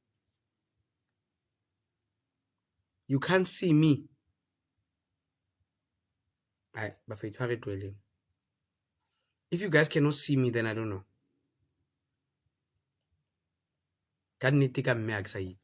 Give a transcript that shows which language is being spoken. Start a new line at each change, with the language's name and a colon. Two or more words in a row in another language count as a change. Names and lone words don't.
English: You can't see me
Southern Sotho: bafethu ha re tloeleng.
English: If you guys cannot see me then I don't know
Southern Sotho: ka nnete ka mme a ke sa itse.